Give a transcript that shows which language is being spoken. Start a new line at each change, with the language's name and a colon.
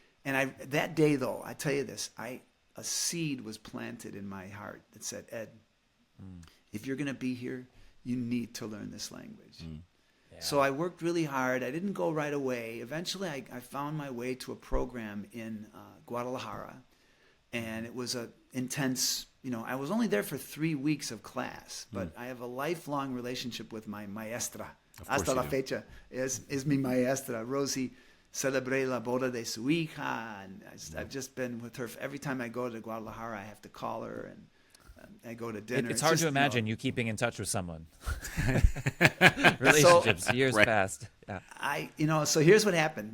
English: And that day, though, I tell you this, a seed was planted in my heart that said, Ed, if you're going to be here, you need to learn this language. Yeah. So I worked really hard. I didn't go right away. Eventually, I found my way to a program in Guadalajara, and it was a intense, I was only there for 3 weeks of class, but I have a lifelong relationship with my maestra.
Spanish: Hasta la fecha es mi maestra. Rosie, celebré la boda de su hija,
English: and I've just been with her. Every time I go to Guadalajara, I have to call her, and I go to dinner. It's hard to imagine you keeping in touch with someone. Relationships, years past. Yeah. So here's what happened.